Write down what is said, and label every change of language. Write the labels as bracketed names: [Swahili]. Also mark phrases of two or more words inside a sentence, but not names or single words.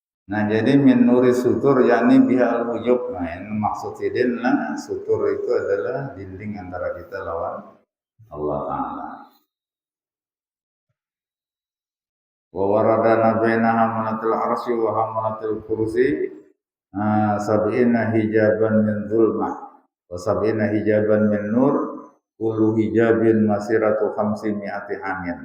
[Banjar] Nah, jadi [Arabic] من نور ستور يعني بها الحجب. [Banjar] Nah, yang maksud sidin lah sutur itu adalah dinding antara kita lawan Allah Ta'ala. [Arabic] وورد أن بين حملة العرش وحملة الكرسي سبعين حجابا من ظلمة وسبعين حجابا من نور كل حجاب مسيرة 500 عام.